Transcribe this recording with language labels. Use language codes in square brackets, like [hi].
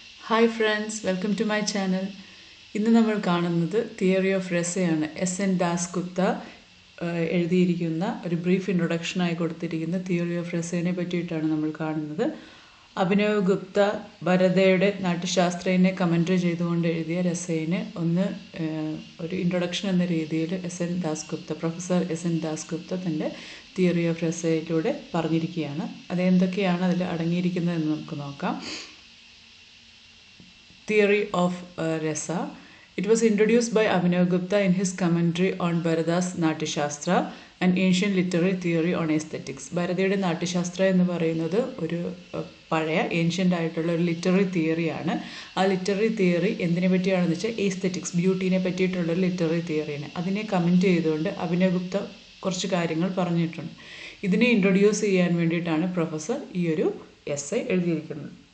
[en] Hi friends, welcome to my channel. [ml] ഇന്ന് നമ്മൾ കാണുന്നത് തിയറി ഓഫ് രസയാണ്. എസ്.എൻ. ദാസ്ഗുപ്ത എഴുതിയിരിക്കുന്ന ഒരു ബ്രീഫ് ഇൻട്രൊഡക്ഷനായി കൊടുത്തിരിക്കുന്ന തിയറി ഓഫ് രസയെ പറ്റിയിട്ടാണ് നമ്മൾ കാണുന്നത്. അഭിനവ് ഗുപ്ത ഭരതയുടെ നാട്യശാസ്ത്രയെ കമൻട്രി ചെയ്തുകൊണ്ട് എഴുതിയ രസയിന് ഒരു ഇൻട്രൊഡക്ഷൻ എന്ന രീതിയിൽ പ്രൊഫസർ എസ്.എൻ. ദാസ്ഗുപ്ത തൻ്റെ തിയറി ഓഫ് രസയിലൂടെ പറഞ്ഞിരിക്കുകയാണ്. അതെന്തൊക്കെയാണ് അതിൽ അടങ്ങിയിരിക്കുന്നതെന്ന് നമുക്ക് നോക്കാം. [en] Theory of Rasa. It was introduced by Abhinav Gupta in his commentary on Bharada's Natyashastra, an ancient literary theory on aesthetics. [ml] ഭരതയുടെ നാട്യശാസ്ത്ര എന്ന് പറയുന്നത് ഒരു പഴയ ഏൻഷ്യൻ്റ് ആയിട്ടുള്ള ഒരു ലിറ്റററി തിയറിയാണ്. ആ ലിറ്റററി തിയറി എന്തിനെ പറ്റിയാണെന്ന് വെച്ചാൽ എസ്തെറ്റിക്സ്, ബ്യൂട്ടീനെ പറ്റിയിട്ടുള്ളൊരു ലിറ്റററി തിയറിയാണ്. അതിനെ കമൻറ്റ് ചെയ്തുകൊണ്ട് അഭിനവ് ഗുപ്ത കുറച്ച് കാര്യങ്ങൾ പറഞ്ഞിട്ടുണ്ട്. ഇതിനെ ഇൻട്രൊഡ്യൂസ് ചെയ്യാൻ വേണ്ടിയിട്ടാണ് പ്രൊഫസർ ഈ ഒരു എസ്സേ എഴുതിയിരിക്കുന്നത്.